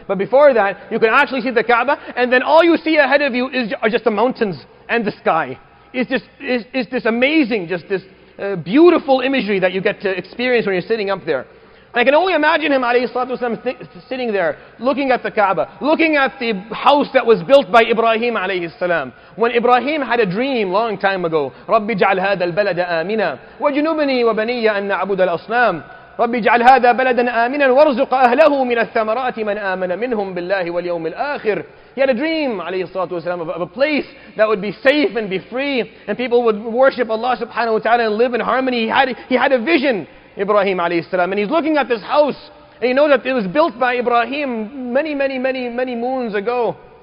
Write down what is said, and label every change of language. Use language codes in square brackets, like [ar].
[en] But before that, you can actually see the Kaaba, and then all you see ahead of you are just the mountains and the sky. It's this amazing, just this beautiful imagery that you get to experience when you're sitting up there. And I can only imagine him, alayhi salatu wasalam, sitting there, looking at the Kaaba, looking at the house that was built by Ibrahim alayhi salam. When Ibrahim had a dream long time ago, [ar] رَبِّ اجْعَلْ هَذَا الْبَلَدَ آمِنًا وَجُنُبْنِي وَبَنِيَّ أَن نَعْبُدَ الْأَصْنَامَ رَبِّ اجْعَلْ هَذَا بَلَدًا آمِنًا وَارْزُقْ أَهْلَهُ مِنَ الثَّمَرَاتِ مَنْ آمَنَ مِنْهُمْ بِاللَّهِ وَالْيَوْمِ الْآخِرِ. [en] He had a dream, alayhi salatu wasalam, of a place that would be safe and be free, and people would worship Allah subhanahu wa ta'ala and live in harmony. He had a vision, Ibrahim alayhi salam, and he's looking at this house, and he knows that it was built by Ibrahim many moons ago.